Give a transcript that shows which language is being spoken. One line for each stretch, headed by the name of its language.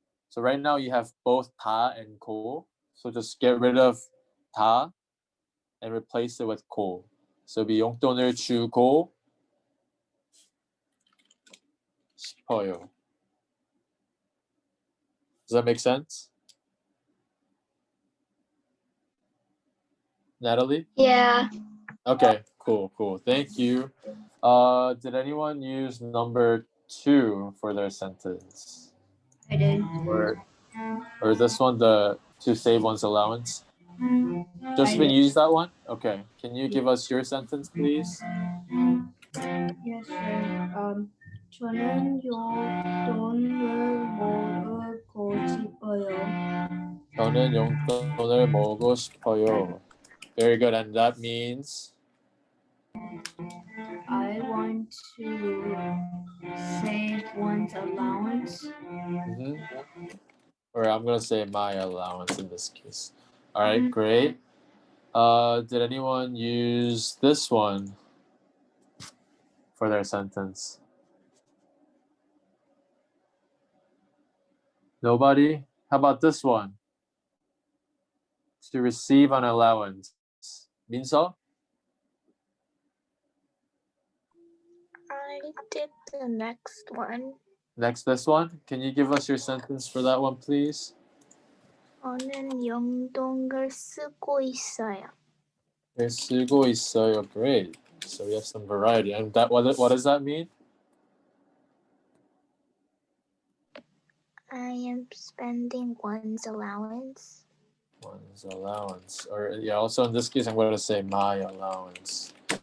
English: So right now you have both ta and ko. So just get rid of ta and replace it with ko. So be
Korean: 용돈을 주고 싶어요.
English: Does that make sense? Natalie? Yeah, Okay, cool. Thank you. Did anyone use number 2 for their sentence? I did. Or is this one the to save one's allowance? Josephine, you use that one? Okay. Can you give us your sentence, please? Yes, sir.
Korean: 저는 용돈을 모으고 싶어요. 저는 용돈을 모으고 싶어요.
English: Very good. And that means? I want to save one's allowance. Mm-hmm. Or I'm going to say my allowance in this case. All right, great. Did anyone use this one for their sentence? Nobody? How about this one? To receive an allowance. Minso? I did the next one. Next, this one. Can you give us your sentence for that one, please?
Korean: 저는 용돈을 쓰고 있어요. 네, 쓰고 있어요.
English: Great. So we have some variety. And that what does that mean? I am spending one's allowance. One's allowance. Or yeah, also in this case, I'm going to say my allowance.